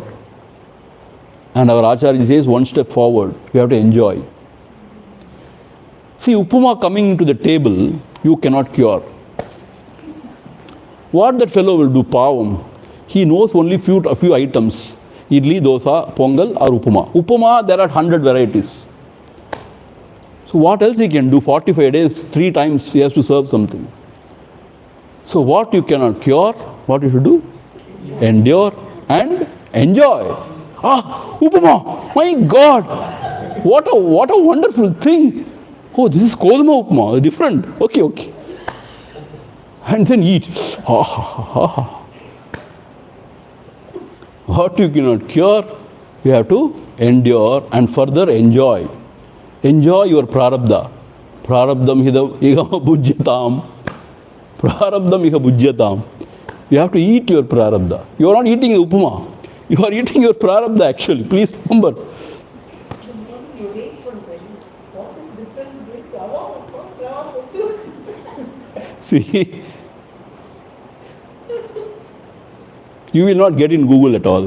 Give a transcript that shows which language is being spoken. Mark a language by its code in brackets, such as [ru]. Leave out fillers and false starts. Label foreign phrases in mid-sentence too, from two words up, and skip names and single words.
[en] And our Acharya says, one step forward, you have to enjoy. See, upama coming into the table, you cannot cure. What that fellow will do, pavam, he knows only a few items. Idli, dosa, pongal or upama. Upama, there are 100 varieties. So what else he can do? 45 days, 3 times he has to serve something. So what you cannot cure, what you should do? Endure and enjoy. Ah, upama, my God, what a wonderful thing. Oh, this is Kodama upama, different. Okay. And then eat. What you cannot cure, you have to endure and further enjoy. Enjoy your prarabdha. [sa] प्रारब्धम् इह भुज्यताम्। प्रारब्धम् इह भुज्यताम्. [en] You have to eat your prarabdha. You are not eating the upama. You are eating your prarabdha actually. Please remember. See, you will not get in Google at all.